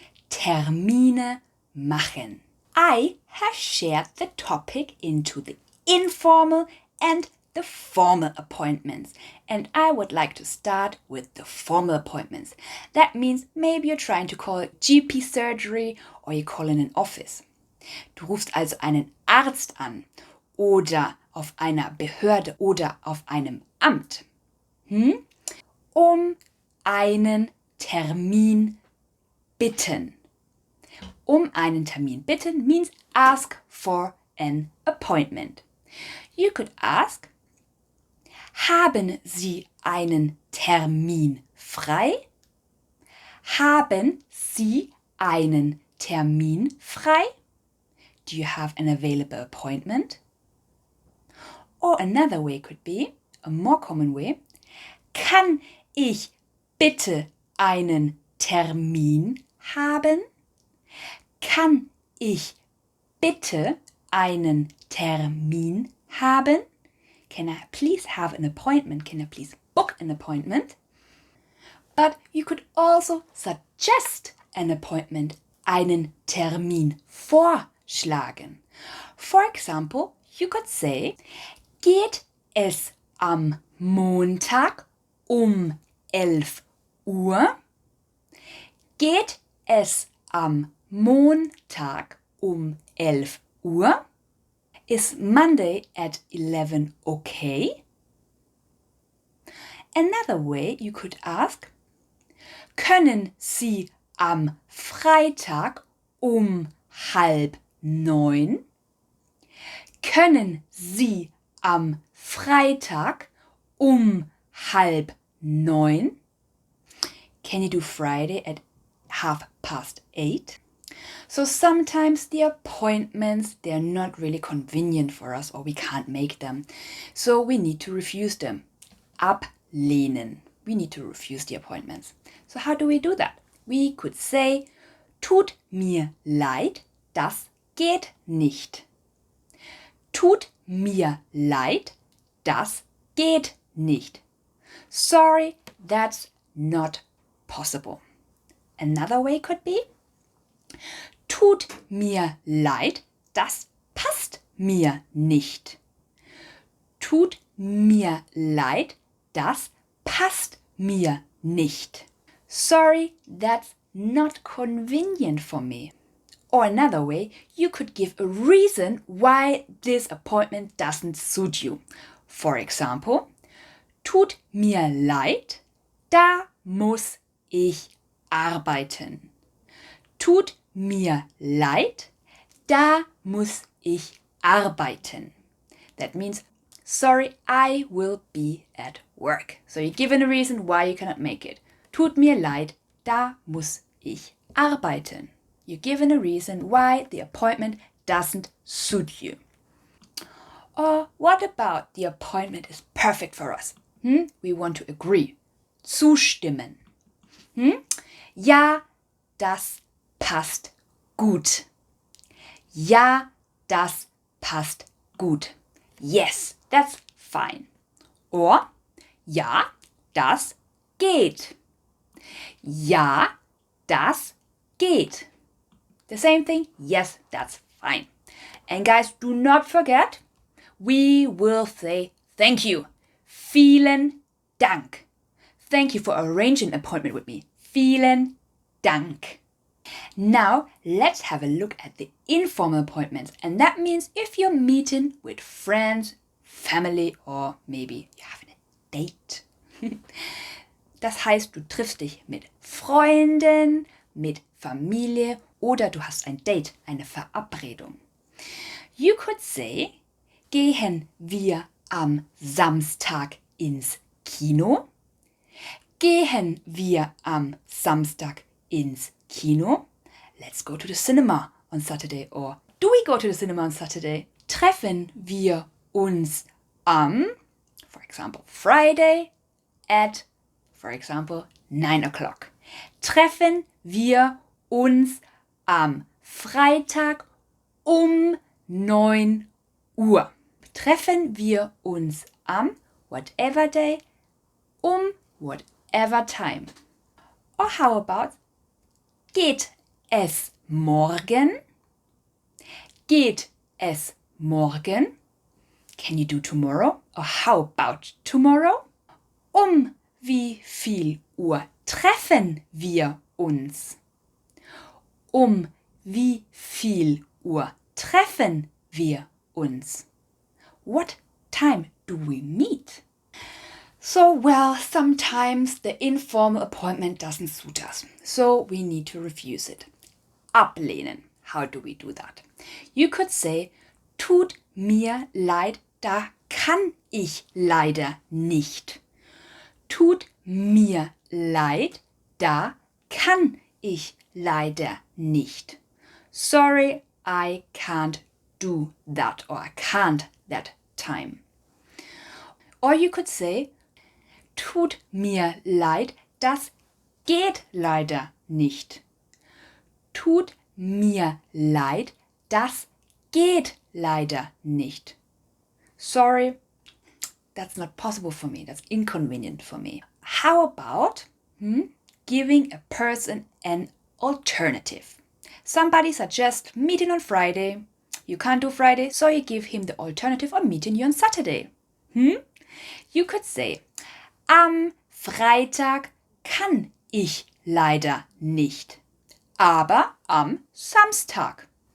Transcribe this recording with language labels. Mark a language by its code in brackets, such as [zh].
[de] Termine machen. [en] I have shared the topic into the informal and the formal appointments, and I would like to start with the formal appointments. That means maybe you're trying to call it GP surgery or you call in an office. [de] Du rufst also einen Arzt an oder auf einer Behörde oder auf einem Amt, um einen Termin bitten. Um einen Termin bitten [en] means ask for an appointment. You could ask, [de] haben Sie einen Termin frei? Haben Sie einen Termin frei? [en] Do you have an available appointment? Or another way could be, a more common way, [de] kann ich bitte einen Termin haben? Kann ich bitte einen Termin haben? [en] Can I please have an appointment? Can I please book an appointment? But you could also suggest an appointment, [de] einen Termin vorschlagen. [en] For example, you could say, [de] geht es am Montag um 11 Uhr? Geht es am Montag um 11 Uhr? [en] Is Monday at 11 okay? Another way you could ask, [de] können Sie am Freitag um 8:30? Können Sie am Freitag um 8:30? [en] Can you do Friday at 8:30? So sometimes the appointments, they're not really convenient for us or we can't make them. So we need to refuse them. [de] Ablehnen. [en] We need to refuse the appointments. So how do we do that? We could say, [de] tut mir leid, das geht nicht. Tut mir leid, das geht nicht. [en] Sorry, that's not possible. Another way could be, [de] tut mir leid, das passt mir nicht. Tut mir leid, das passt mir nicht. [en] Sorry, that's not convenient for me. Or another way, you could give a reason why this appointment doesn't suit you. For example, [de] tut mir leid, da muss ich arbeiten. Tut mir leid, da muss ich arbeiten. [en] That means, sorry, I will be at work. So you're given a reason why you cannot make it. [de] Tut mir leid, da muss ich arbeiten. [en] You're given a reason why the appointment doesn't suit you. Or what about the appointment is perfect for us? We want to agree. [de] Zustimmen. Ja, das passt gut. Ja, das passt gut. [en] Yes, that's fine. [de] Or, ja, das geht. Ja, das geht. [en] The same thing, yes, that's fine. And guys, do not forget, we will say thank you. [de] Vielen Dank. [en] Thank you for arranging an appointment with me. [de] Vielen Dank. [en] Now, let's have a look at the informal appointments. And that means if you're meeting with friends, family, or maybe you're having a date. [de] Das heißt, du triffst dich mit Freunden, mit Familie Oder du hast ein Date, eine Verabredung. [en] You could say, [de] gehen wir am Samstag ins Kino? Gehen wir am Samstag ins Kino? [en] Let's go to the cinema on Saturday. Or do we go to the cinema on Saturday? [de] Treffen wir uns am, [en] for example, Friday at, for example, 9 o'clock. [de] Treffen wir uns am Freitag um 9 Uhr. Treffen wir uns am [en] whatever day [de] um [en] whatever time. Or how about, [de] geht es morgen? Geht es morgen? [en] Can you do tomorrow? Or how about tomorrow? [de] Um wie viel Uhr treffen wir uns? Um wie viel Uhr treffen wir uns? [en] What time do we meet? So, well, sometimes the informal appointment doesn't suit us, so we need to refuse it. [de] Ablehnen. [en] How do we do that? You could say, [de] tut mir leid, da kann ich leider nicht. Tut mir leid, da kann ich leider nicht. [en] Sorry, I can't do that, or I can't that time. Or you could say, [de] tut mir leid, das geht leider nicht. Tut mir leid, das geht leider nicht. [en] Sorry, that's not possible for me. That's inconvenient for me. How about giving a person an alternative? Somebody suggests meeting on Friday. You can't do Friday, so you give him the alternative of meeting you on Saturday. You could say, [de] am Freitag kann ich leider nicht, aber am Samstag.